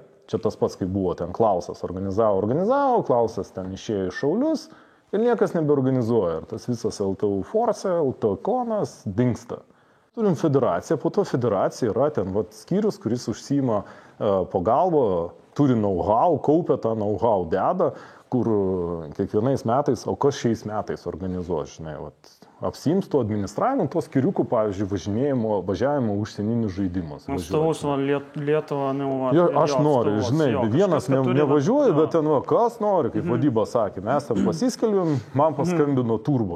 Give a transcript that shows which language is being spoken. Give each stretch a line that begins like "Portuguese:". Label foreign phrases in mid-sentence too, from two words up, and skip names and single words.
Lithuanian: Čia tas pats, kaip buvo ten Klausas organizavo, Klausas ten išėjo į šaulius ir niekas nebeorganizuoja. Ir tas visas LTU Force, LTU Konas dingsta. Turim federaciją, po to federacija yra ten vat, skyrius, kuris užsiima pagalbą, turi know-how, kaupia tą know-how, deda, kur kiekvienais metais, o kas šiais metais organizuos, žinai, vat, apsiims to administravimo, to skyriukų, pavyzdžiui, važiavimo užsieninius žaidimus. Atstovus Lietuvą, aš noriu, žinai, vienas nevažiuoja, bet ten, kas nori, kaip vadyba sakė, mes ten pasiskelbėm, man paskambino Turbo.